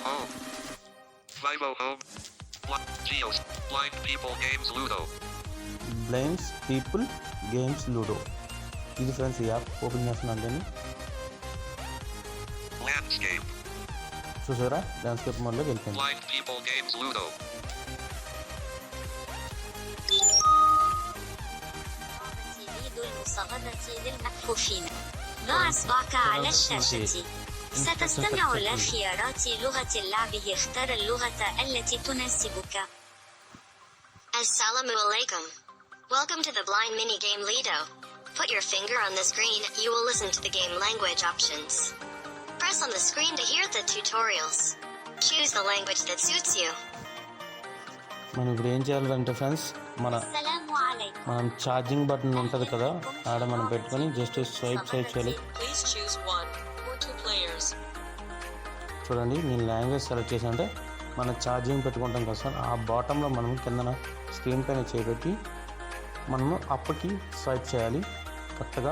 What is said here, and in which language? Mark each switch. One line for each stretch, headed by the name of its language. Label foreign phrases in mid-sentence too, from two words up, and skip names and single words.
English: blinds people games Ludo.
Telugu: ఇది ఫ్రెండ్స్, ఈ
English: app open
Telugu: చేస్తున్నాను. దీన్ని చూసారా,
English: landscape modeలోకి
Telugu: వెళ్ళిపోయింది.
Arabic: ضع إصبعك على الشاشة. ستستمع إلى خيارات لغة اللعب. اختر اللغة التي تناسبك. السلام عليكم.
English: Welcome to the blind mini game Ludo. Put your finger on the screen. You will listen to the game language options. Press on the screen to hear the tutorials. Choose the language that suits you.
Telugu: మనం ఇప్పుడు ఏం చేయాలంటే ఫ్రెండ్స్, మనం
English: charging button
Telugu: ఉంటుంది కదా, ఆడ మనం పెట్టుకొని
English: just swipe
Telugu: చేయాలి. చూడండి, నేను
English: language select
Telugu: చేసి అంటే మనం ఛార్జింగ్ పెట్టుకుంటాం కదా సార్, ఆ బాటంలో మనం కిందన స్క్రీన్ పైన చేపెట్టి మనము అప్పటికి స్వైప్ చేయాలి కరెక్ట్గా.